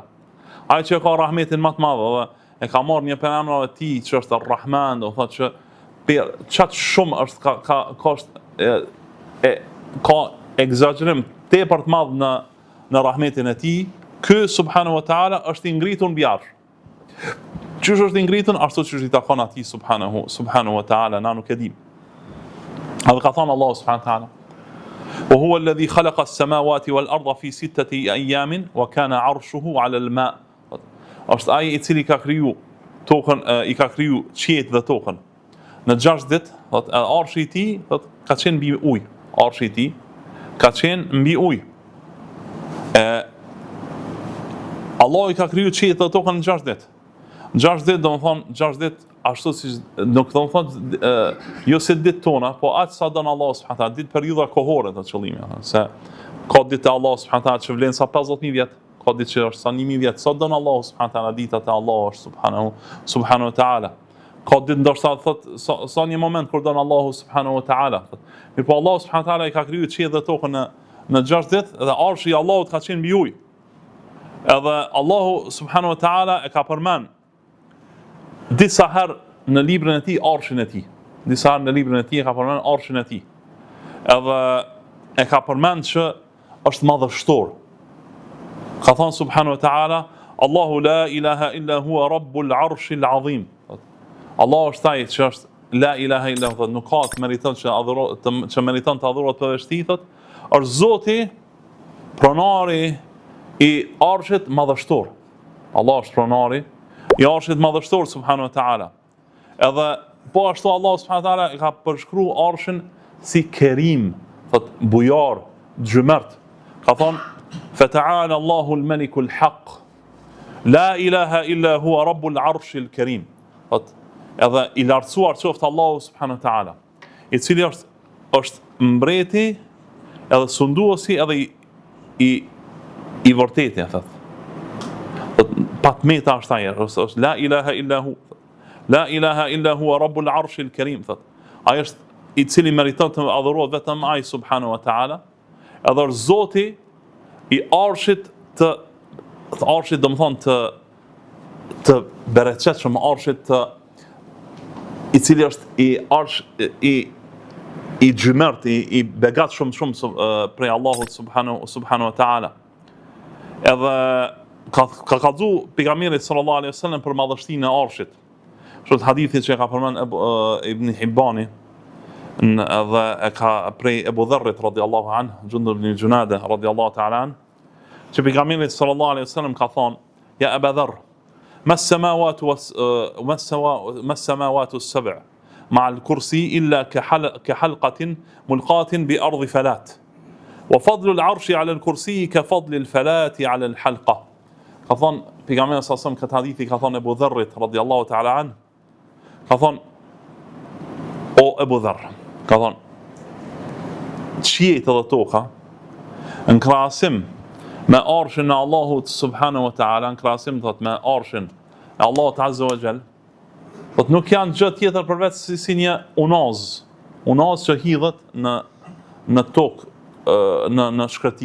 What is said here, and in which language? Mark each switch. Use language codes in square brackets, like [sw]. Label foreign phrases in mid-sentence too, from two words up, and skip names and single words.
[sq] Ai që ka rahmetin më të madh dhe e ka marrë një prej emrave të tij që është Ar-Rahman, do thotë që çat shumë është ka egzagerim tepër të madh në rahmetin e tij. Ky [ar] سبحانه وتعالى [sq] është i ngritur mbi arsh. Çish është i ngritur ashtu siç i takon atij [ar] سبحانه وتعالى, [sq] na nuk e dim. Edhe ka thënë Allahu [ar] سبحانه وتعالى وهو الذي خلق السماوات والأرض في ستة أيام وكان عرشه على الماء'." [sq] Është ai i cili ka kriju tokën, i ka kriju qiejt dhe tokën në 6 ditë, thotë arshi i tij ka qenë mbi ujë. Arshi i tij ka qenë mbi ujë. Allah i ka kriju qiejt dhe tokën në 6 ditë. 6 ditë do të thonë 6 ditë ashtu si nuk do të thonë jo se ditë tona, po aq sa don Allah [ar] سبحانه وتعالى, [sq] ditë periudha kohore të qëllimi, se ka ditë e Allah [ar] سبحانه وتعالى [sq] që vlen sa 50000 vjet, ka ditë që është sa 1000 vjet, sa don Allah [ar] سبحانه وتعالى, [sq] ditat e Allah është [ar] سبحانه وتعالى. [sq] Ka ditë ndoshta thotë sa një moment kur don Allah [ar] سبحانه وتعالى. [sq] Mirë, po Allah [ar] سبحانه وتعالى [sq] i ka kriju qiejt dhe tokën në 6 ditë dhe arshi i Allahut ka qenë mbi ujë. Edhe Allahu [ar] سبحانه وتعالى [sq] e ka përmend disa herë në librin e tij arshin e tij. Disa herë në librin e tij e ka përmend arshin e tij. Edhe e ka përmend që është madhështor. Ka thonë [ar] سبحانه وتعالى، الله لا إله إلا هو رب العرش العظيم. [sq] Allah është ai që është [ar] لا إله إلا هو, [sq] nuk ka të meriton që meriton të adhurohet për veshti, është Zoti, pronari i arshit madhështor. Allah është pronari i arshit madhështor [ar] سبحانه وتعالى. [sq] Edhe po ashtu Allah [ar] سبحانه وتعالى [sq] ka përshkru arshin si kerim, thot bujar, gjymërt. Ka thonë, [ar] فتعالى الله الملك الحق، لا إله إلا هو رب العرش الكريم. [sq] Thot, edhe i lartësuar qoftë Allahu [ar] سبحانه وتعالى, [sq] i cili është mbreti, edhe sunduesi, edhe i vërteti, thot. Patmeta është ai, është [ar] لا إله إلا هو. لا إله إلا هو رب العرش الكريم, thot. [sq] Ai është i cili meriton të adhurohet vetëm ai [ar] سبحانه وتعالى, [sq] edhe është Zoti i arshit arshit do më thonë të bereqetshëm, arshit i cili është i gjymërt, i begat shumë prej Allahut [ar] سبحانه وتعالى. [sq] Edhe ka kallzu pejgamberi [ar] صلى الله عليه وسلم [sq] për madhështinë e arshit. Kështu hadithi që ka përmend Ibn Hibbani, edhe e ka prej Ebu Dharrit [ar] رضي الله عنه, [sq] Jundub ibn Junada [ar] رضي الله تعالى عنه, [sq] që pejgamberi [ar] صلى الله عليه وسلم [sq] ka thonë, [ar] يا أبا ذر، ما السماوات السبع مع الكرسي إلا كحلقة ملقاة بأرض فلاة. وفضل العرش على الكرسي كفضل الفلاة على الحلقة. [sq] Ka thonë pejgamberi [ar] صلى الله عليه وسلم [sq] këtë hadithi ka thonë Ebu Dharrit [ar] رضي الله تعالى عنه, [sq] ka thonë, o Ebu Dharr, ka thonë, qiejt edhe toka, në krahasim me arshin e Allahut [ar] سبحانه وتعالى, [sq] në krahasim thot me arshin e Allahut [ar] عز وجل, [sq] thot nuk janë gjë tjetër përveç si një unaz që hidhet në tokë, në shkretir.